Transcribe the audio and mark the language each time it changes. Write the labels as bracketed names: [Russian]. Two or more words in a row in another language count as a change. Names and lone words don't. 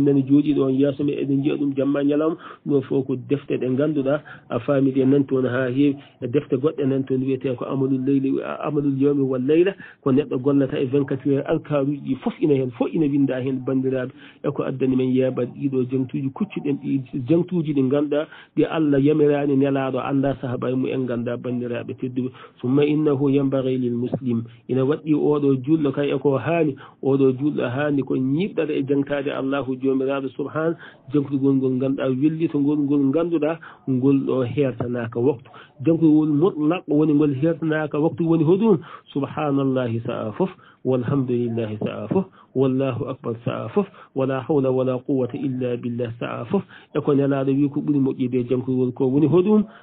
[Fula] nani jooɗiɗo on yeeso men eɗen jiiya ɗum jamma ñalawma ɗum fof ko defte ɗe ganduɗa a faami ɗe nan toon ha heewi e defte goɗɗe nan toon wiyete ko [Arabic] عمل الليل عمل اليوم والليلة [Fula] ko neɗɗo gollata e 24 heures alkaruji ɗi fof ina hen fof ina winda hen bandiraɓe eko addani men yeɓat ɗiɗo jangtuji kuccuɗen ɗi jangtuji ɗi ganduɗa ɗi allah yamirani nelaɗo anda sahaba mu en ganda bandiraɓe tedduɓe [Arabic] ثم إنه ينبغي للمسلم [Fula] ina waɗɗi oɗo julɗo kay eko ha haani oɗo julɗo haani ko ñiɓɗata e jangtade allahu jomiraɗo subhana jankugol ngol ganduɗa wellito ngol ganduɗa ngol ɗo hertanaka waktu jankugol mutlaq woni ngol hertanaka waktu woni hoɗum subhanallahi sa'a foof walhamdulillahi sa'a foof wallahu akbar sa'a foof [Arabic] ولا حول ولا قوة إلا بالله [Fula] sa'a foof e ko nelaɗo wi ko ɓuuri moƴƴide jankugol ko woni hoɗum